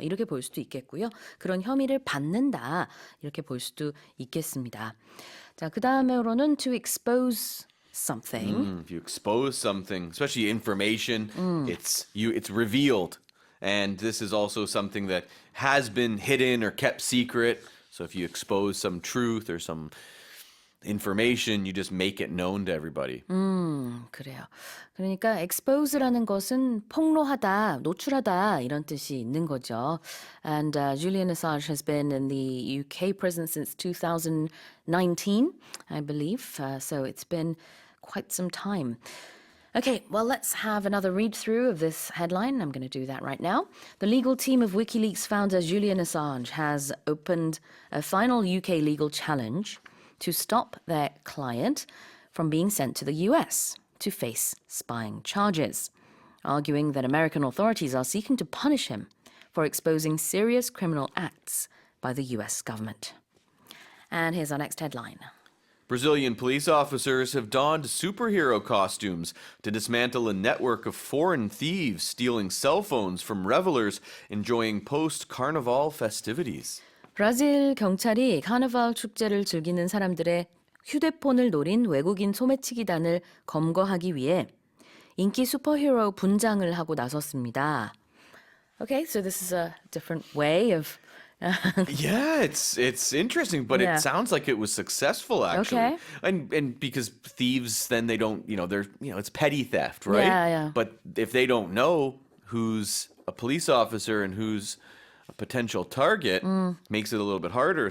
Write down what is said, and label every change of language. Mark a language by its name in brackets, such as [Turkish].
[Korean] 뭐 이렇게 볼 수도 있겠고요. 그런 혐의를 받는다. 이렇게 볼 수도 있겠습니다. 자, 그다음으로는 [English] to expose something. If you expose something, especially information, it's revealed. And this is also something that has been hidden or kept secret. So if you expose some truth or some information, you just make it known to everybody. [Korean] 그래요. 그러니까 expose라는 것은 폭로하다, 노출하다 이런 뜻이 있는 거죠. [English] And Julian Assange has been in the UK prison since 2019, I believe. So it's been quite some time. Okay, well, let's have another read through of this headline. I'm going to do that right now. The legal team of WikiLeaks founder Julian Assange has opened a final UK legal challenge to stop their client from being sent to the US to face spying charges, arguing that American authorities are seeking to punish him for exposing serious criminal acts by the US government. And here's our next headline. Brazilian police officers have donned superhero costumes to dismantle a network of foreign thieves stealing cell phones from revelers enjoying post-carnival festivities. [Korean] 브라질 경찰이 카니발 축제를 즐기는 사람들의 휴대폰을 노린 외국인 소매치기단을 검거하기 위해 인기 슈퍼히어로 분장을 하고 나섰습니다. [English] Okay, so this is a different way of Yeah, it's interesting, but Yeah. it sounds like it was successful actually. Okay. And because thieves then they don't, they're, it's petty theft, right? Yeah. But if they don't know who's a police officer and who's a potential target, makes it a little bit harder.